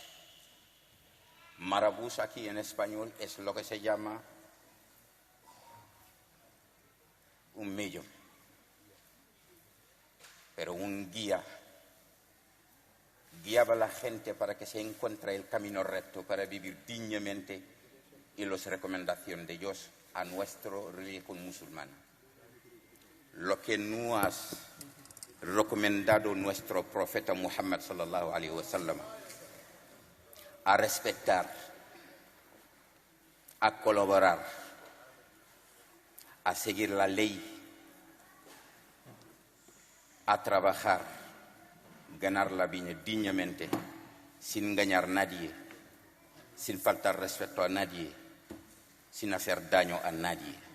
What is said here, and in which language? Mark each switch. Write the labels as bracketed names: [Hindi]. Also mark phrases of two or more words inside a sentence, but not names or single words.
[Spanish] Marabús aquí en español es lo que se llama un mello, pero un guía guiaba a la gente para que se encuentre el camino recto para vivir dignamente y las recomendaciones de Dios a nuestra religión musulmana. Lo que nos ha recomendado nuestro profeta Muhammad [Arabic] صلى الله عليه وسلم, [Spanish] a respetar, a colaborar, a seguir la ley, a trabajar, ganar la vida dignamente, sin engañar a nadie, sin faltar respeto a nadie, sin hacer daño a nadie.